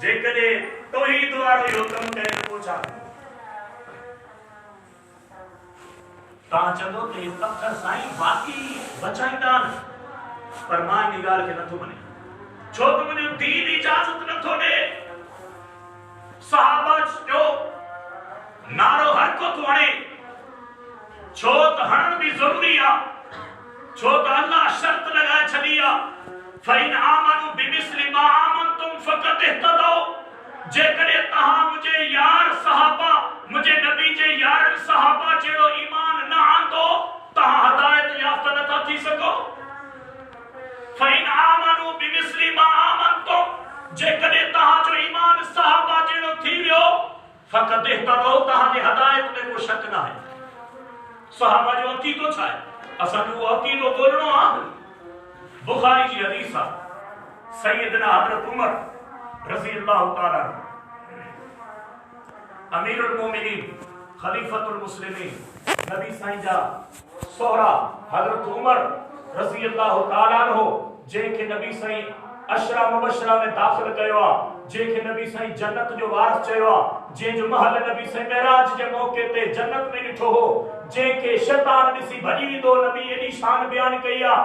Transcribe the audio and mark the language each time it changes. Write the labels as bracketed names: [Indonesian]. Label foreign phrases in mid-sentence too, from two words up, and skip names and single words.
[Sindhi] जेकॾहिं तौहीद वारो इहो कमु करे त पोइ छा? तव्हां चवंदो त इहे पत्थर साईं वाक़ई बचाईंदा आहिनि, पर मां इन ॻाल्हि खे नथो मञे, छो त मुंहिंजो दीन इजाज़त नथो ॾे। सहाबा जो नारो हर को थो हणे, छो त हणण बि ज़रूरी आहे, छो त अल्लाह शर्त लॻाए छॾी आहे, [Arabic] فإن آمنوا بمثل ما آمنتم فقد اهتدوا. [Sindhi] जेकॾहिं तहां मुझे यार सहाबा मुझे नबी जे यार सहाबा जहिड़ो ईमान न आंदो तहां हिदायत याफ़्ता नथा थी सको। [Arabic] فإن آمنوا بمثل ما آمنتم, [Sindhi] जेकॾहिं तहां जो ईमान सहाबा जहिड़ो थी वियो [Arabic] فقد اهتدوا, [Sindhi] तहां जी हिदायत में को शक न आहे। सहाबा जो अक़ीदो छा आहे? असां जो अक़ीदो ॻोल्हणो आहे। बुखारी जी हदीस आहे, सैयदना हज़रत उमर रज़ी अल्लाह ताला अमीरुल मोमिनीन खलीफतुल मुस्लिमीन नबी साईं जा सोहरा हज़रत उमर रज़ी अल्लाह ताला हो, जेके नबी साईं अशरा मुबशरा में दाखिल कयो आ, जेके नबी साईं जन्नत जो वारिस चयो आ, जंहिंजो महल नबी साईं मेराज जे मौके ते जन्नत में ॾिठो हो, जेके शैतान ॾिसी भॼी वेंदो, नबी एॾी शान बयान कई आ।